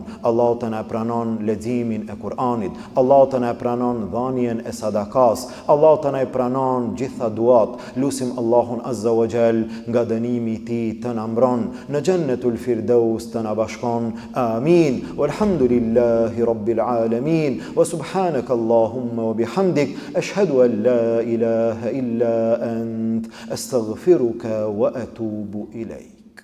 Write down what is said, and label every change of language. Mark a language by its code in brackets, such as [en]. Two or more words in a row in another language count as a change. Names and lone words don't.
[sq] Allahu të na pranon leximin e Kur'anit. Allahu të na pranon dhënien e sadakas. Allahu të na pranon gjitha duat. Lutim Allahun [ar] عز وجل, [sq] nga dënimi i tij të na mbron në Jannatul Firdaus, të na bashkon. Amin. [ar] والحمد لله رب العالمين. وسبحانك اللهم وبحمدك، أشهد أن لا إله إلا أنت، أستغفرك وأتوب إليك.